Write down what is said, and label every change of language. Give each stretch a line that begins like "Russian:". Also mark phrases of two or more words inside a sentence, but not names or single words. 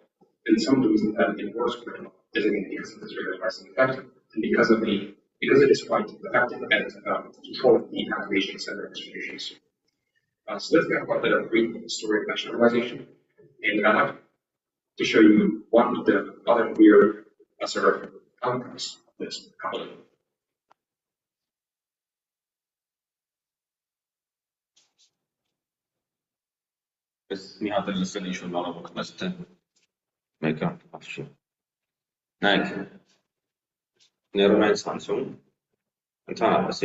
English: And some of the reasons that it works quite well is again because of this regularizing effect and because it is quite effective at controlling the activation center distributions. So let's talk about the brief story of batch normalization. And I'd like to show you one of the other weird sort of outcomes of this coupling.
Armenian: Ես մի հատ էլ լսել ինչ-որ բանով կնես թե մեկը ասի։ Նայեք, նեյրոնային ցանցում ընդհանրապես